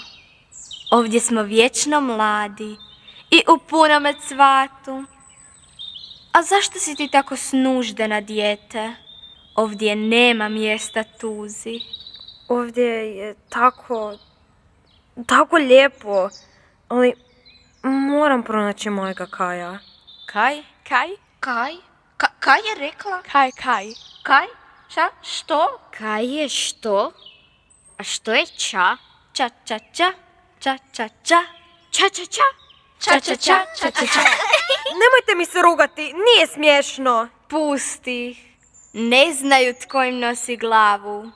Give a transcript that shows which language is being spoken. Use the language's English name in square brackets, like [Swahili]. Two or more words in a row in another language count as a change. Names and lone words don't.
[Croatian] Ovdje smo vječno mladi i u punome cvatu. A zašto si ti tako snuždena, dijete? Ovdje nema mjesta tuzi. Ovdje je tako lijepo, ali moram pronaći mojega Kaja. Kaj? Kaj? Kaj? Kaj je rekla? Kaj? Kaj? Što? Kaj je što? A što je ča? Ča, ča, ča, ča, ča, ča. Ča, ča, ča. Ča, ča, ča, ča, ča, ča. Nemojte mi se rugati, nije smiješno. Pusti ih. Ne znaju tko im nosi glavu.